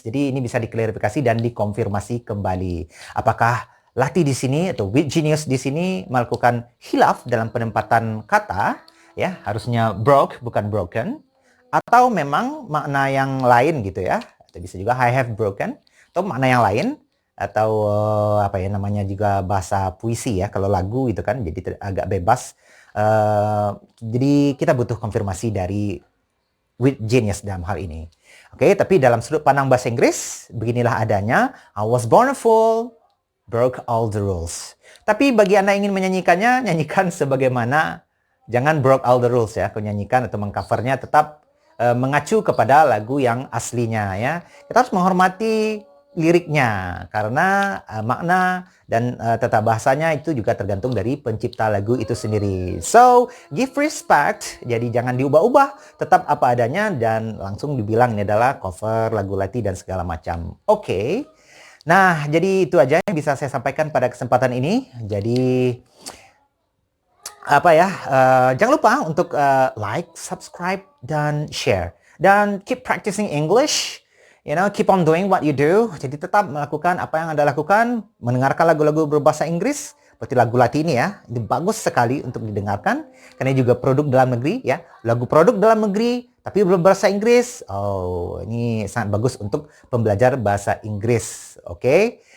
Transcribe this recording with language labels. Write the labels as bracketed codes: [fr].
[id] Jadi ini bisa diklarifikasi dan dikonfirmasi kembali. Apakah Lati di sini atau With Genius di sini melakukan hilaf dalam penempatan kata, ya harusnya broke bukan broken, atau memang makna yang lain gitu ya, atau bisa juga [en] I have broken, [id] atau makna yang lain, atau namanya juga bahasa puisi ya, kalau lagu itu kan jadi agak bebas. Jadi kita butuh konfirmasi dari with genius dalam hal ini. Oke, tapi dalam sudut pandang bahasa Inggris, beginilah adanya. [en] I was born a fool, broke all the rules. [id] Tapi bagi Anda yang ingin menyanyikannya, nyanyikan sebagaimana, jangan [en] broke all the rules [id] ya. Kalau nyanyikan atau mengcovernya tetap mengacu kepada lagu yang aslinya ya. Kita harus menghormati liriknya karena makna dan tata bahasanya itu juga tergantung dari pencipta lagu itu sendiri. [en] So, give respect. [id] Jadi jangan diubah-ubah, tetap apa adanya dan langsung dibilang ini adalah cover lagu Lati dan segala macam. Oke. Nah, jadi itu aja yang bisa saya sampaikan pada kesempatan ini. Jadi apa ya? Jangan lupa untuk like, subscribe dan share. [en] Dan keep practicing English. You know, keep on doing what you do. [id] Jadi tetap melakukan apa yang Anda lakukan, mendengarkan lagu-lagu berbahasa Inggris, seperti lagu Lati ini ya. Itu bagus sekali untuk didengarkan, karena juga produk dalam negeri ya. Lagu produk dalam negeri, tapi berbahasa Inggris. Oh, ini sangat bagus untuk pembelajar bahasa Inggris. Oke?